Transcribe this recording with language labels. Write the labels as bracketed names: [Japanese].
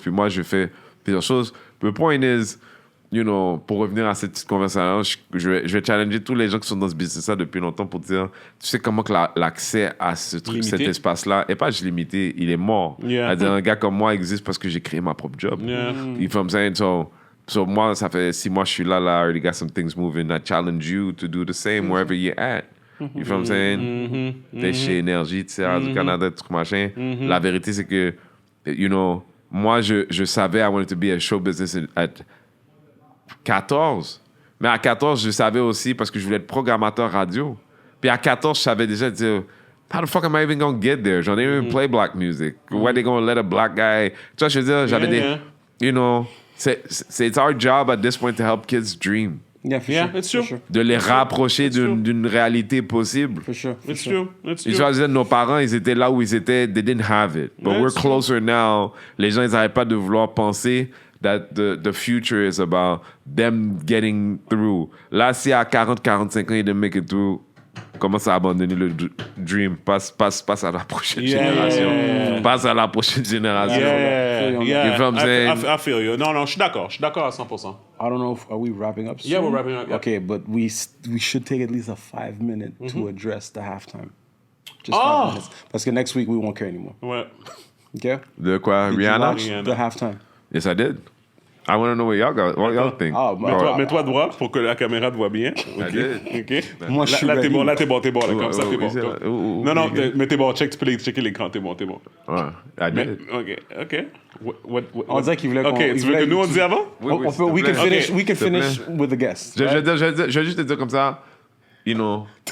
[French] Puis moi, je fais plusieurs choses. [English] The point is, you know, [French] pour revenir à cette petite conversation, je vais challenger tous les gens qui sont dans ce business-là depuis longtemps pour dire, tu sais comment que l'accès à cet espace-là n'est pas juste limité, il est mort. C'est-à-dire, un gars comme moi existe parce que j'ai créé ma propre job. [English] You feel what I'm saying? [French] So moi, ça fait 6 mois que je suis là, [English] I already got some things moving. I challenge you to do the same wherever you're at. You feel what I'm saying? [French] T'es chez Énergie, tu sais, du Canada, truc machin. La vérité, c'est que, you know, moi, je savais [English] I wanted to be a show business at 14. [French] Mais à 14, je savais aussi parce que je voulais être programmateur radio. Puis à 14, je savais déjà dire, [English] how the fuck am I even gonna get there? [French] J'en ai [English] even play black music. Why they gonna let a black guy... [French] Tu vois, je veux dire, j'avais des... [English] You know, it's our job at this point to help kids dream. Yeah, for sure. It's true. Sure. [French] De les rapprocher d'une réalité possible. [English] For sure. It's true. [French] Et je veux dire, nos parents, ils étaient là où ils étaient, [English] they didn't have it. But we're closer now. [French] Les gens, ils n'arrêtent pas de vouloir penser [English] that the future is about them getting through. [French] Là, si à 40, 45 ans, ils [English] didn't make it through, [French] commence à abandonner le dream. Passe à la prochaine génération. Passe à la prochaine génération. [English] Yeah. You feel what I'm saying? I feel you. [French] Non, je suis d'accord. Je suis d'accord à 100%. [English] I don't know are we wrapping up soon? Yeah, we're wrapping up. Yeah. Okay, but we should take at least a 5 minute to address the halftime. Just 5 minutes. [French] Parce que [English] next week, we won't care anymore. [French] Ouais. [English] Okay? [French] De quoi? Rihanna? [English] The halftime. Yes, I did. I want to know what y'all think. [French] Mets-toi droit pour que la caméra te voit bien. OK. Moi, je suis là, t'es bon, là, comme ça, t'es bon. Non, mais t'es bon, check, tu peux checker l'écran, t'es bon. [English] Ouais, I did. [French] OK. On dirait qu'il voulait qu'on... OK, tu veux que nous, on dise avant? [English] We can finish with the guest. [French] Je vais juste te dire comme ça, you know...